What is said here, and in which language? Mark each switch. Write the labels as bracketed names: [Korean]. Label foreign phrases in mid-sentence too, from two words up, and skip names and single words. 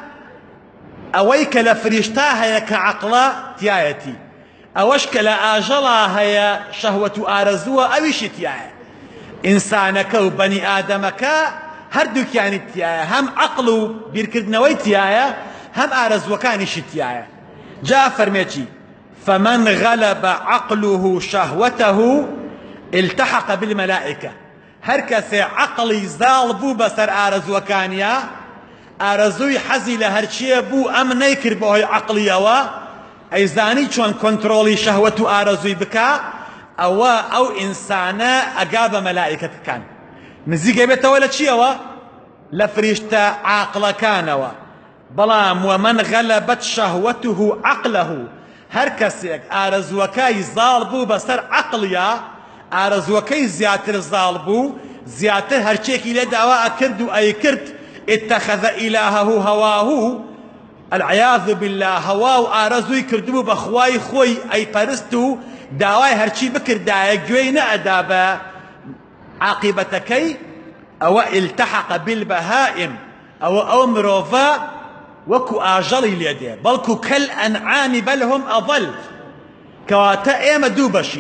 [Central Kurdish] ئەوەی کە لە فریشتا هەیە کە عەقڵە تایەتی ئەوەش کە لە ئاژەڵا هەیە شەهوەت و ئارەزووە ئەویشی تایە ئینسانەکە و بەنی ئادەمەکە هەردووکیانی تایە هەم عەقڵ و بیرکردنەوەی تایە هەم ئارەزووەکانیشی تایە جا فەرمێکی [Arabic] فمن غلب عقله شهوته التحق بالملائكة [Central Kurdish] هەر کەسێ عەقڵی زاڵ بوو بەسەر ئارەزووەکانیە ئارەزووی حەزی لە هەرچیە بوو ئەم نەیکرد بەهۆی عەقڵیەوە ئەیزانی چۆن کۆنتڕۆڵی شەهوەت و ئارەزووی بکە ئەوە ئەو ئینسانە ئەگا بە مەلائیکەتەکان نزیکە بێتەوە لە چیەوە؟ لە فریشتە عاقڵەکانەوە بەڵام [Arabic] ومن غەلەبەت شەهوەته عەقلەه [Central Kurdish] هەر کەسێک ئارەزووەکەی زاڵ بوو بەسەر عەقڵیە ئارەزووەکەی زیاتر زاڵ بوو زیاتر هەرچێکی لێ داوا ئەکرد و ئەیکرد [Arabic] اتخذ إلهه هواه العياذ بالله [Central Kurdish] هوا و ئارەزووی کردبوو بە خوای خۆی ئەیپەرست و داوای هەرچی بکردایە گوێی نەئەدا بە عاقبەتەکەی ئەوە التحق بالبهائم ئەو مرۆڤە وەکو ئاژەڵی لێ دێ بەڵکو [Arabic] کەلئەنعام بەل هوم ئەضەل [Central Kurdish] کەواتە ئێمە دوو بەشین